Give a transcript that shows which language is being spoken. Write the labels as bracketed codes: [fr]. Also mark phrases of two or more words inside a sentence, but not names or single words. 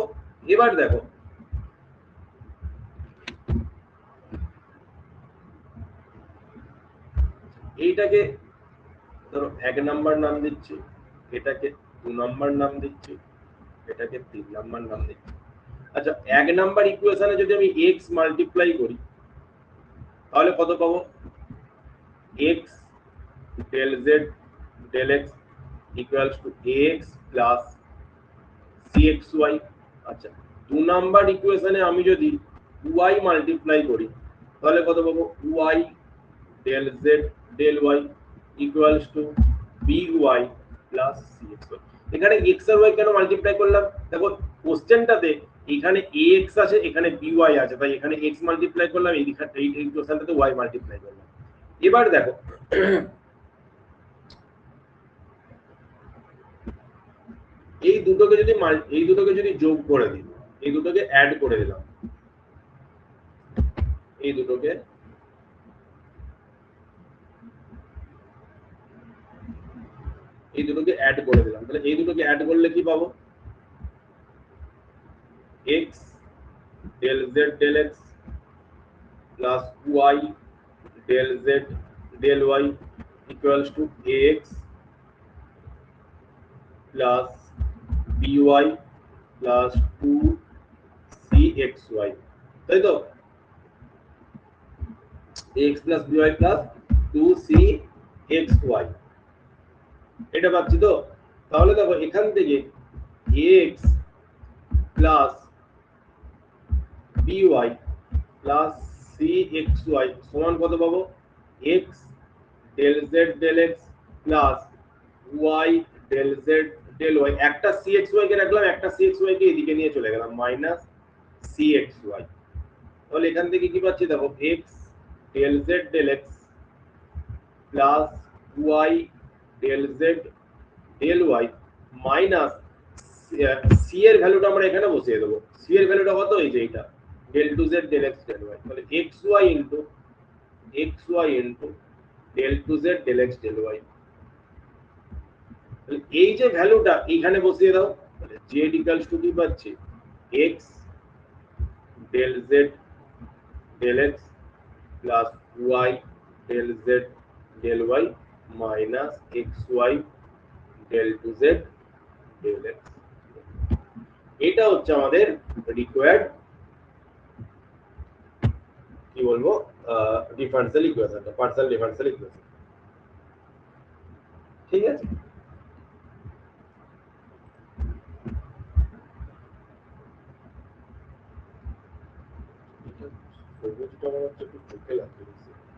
[bn] এবার দেখো এইটাকে ধরো 1 নাম্বার নাম দিচ্ছি, এটাকে 2 নাম্বার নাম দিচ্ছি, এটাকে 3 নাম্বার নাম দিচ্ছি। আচ্ছা, 1 নাম্বার ইকুয়েশনে যদি আমি x মাল্টিপ্লাই করি, তাহলে কত পাবো? [en] x del z del x equals to ax plus cxy। [bn] আচ্ছা, 2 নাম্বার ইকুয়েশনে আমি যদি y মাল্টিপ্লাই করি, তাহলে কত পাবো? [en] y del z del y equals to by plus cxy। [bn] এখানে x আর y কেন মাল্টিপ্লাই করলাম? দেখো কোশ্চেনটাতে এখানে ax আছে, এখানে by আছে, তাই এখানে x মাল্টিপ্লাই করলাম, এই ইকুয়েশনটাতে y মাল্টিপ্লাই করলাম। এবার দেখো এই দুটোকে যদি যোগ করে দিই, এই দুটোকে অ্যাড করে দিলাম, এই দুটোকে অ্যাড করে দিলাম, তাহলে এই দুটোকে অ্যাড করলে কি পাবো? [en] x del z del x plus y del z del y equals to ax plus by plus 2cxy, তাই তো? ax plus by plus 2cxy, এটা পাচ্ছি তো? [bn] তাহলে দেখো এখান থেকে [en] ax plus by plus cxy [bn] সমান কত পাবো? [en] x del z del x plus y del z del y, [bn] একটা cxy কে রাখলাম, একটা cxy কে এদিকে নিয়ে চলে গেলাম, [en] minus cxy. [bn] তাহলে এখান থেকে কি পাচ্ছি দেখো? [en] x del z del x plus y del z del y [bn] মাইনাস সি এর ভ্যালুটা আমরা এখানে বসিয়ে দেবো। সি এর ভ্যালুটা কত? এই যে এইটা [en] del 2z del x del y, তাহলে xy ইনটু del 2z del x del y। [bn] তাহলে এই যে ভ্যালুটা এইখানে বসিয়ে দাও, তাহলে [en] z equals to [bn] কি পাচ্ছি? [en] x del z del x প্লাস y del z del y মাইনাস xy del 2z del x। [bn] এটা হচ্ছে আমাদের রিকোয়ার্ড কি বলবো ডিফারেনশিয়াল ইকুয়েশনটা, [en] partial differential equation. [bn] ঠিক আছে, সবুজটা আমার হচ্ছে একটু চোখে লাগছে বেশি।